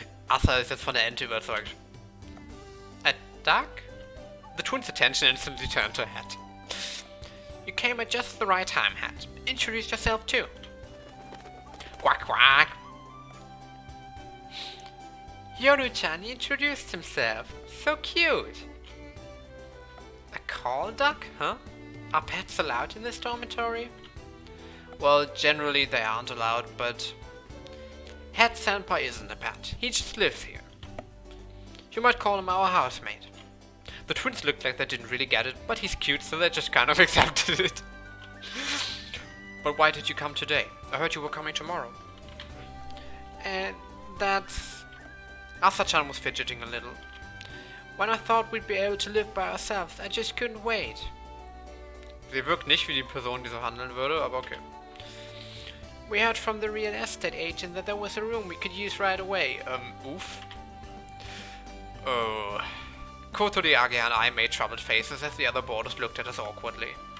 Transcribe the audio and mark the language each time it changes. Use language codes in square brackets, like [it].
[de] Asa ist jetzt von der Ente überzeugt. [en] A duck? The twins' attention instantly turned to Hat. You came at just the right time, Hat. Introduce yourself too. Quack quack. Yoru-chan introduced himself. So cute. A call duck, huh? Are pets allowed in this dormitory? Well, generally they aren't allowed, but Hat Senpai isn't a pet. He just lives here. You might call him our housemate. The twins looked like they didn't really get it, but he's cute, so they just kind of accepted it. But why did you come today? I heard you were coming tomorrow. That's... Asa-chan was fidgeting a little. When I thought we'd be able to live by ourselves, I just couldn't wait. [de] Sie wirkt nicht wie die Person, die so handeln würde, aber okay. [en] We heard from the real estate agent that there was a room we could use right away. Oof. Oh. Kotori, Age, and I made troubled faces as the other boarders looked at us awkwardly.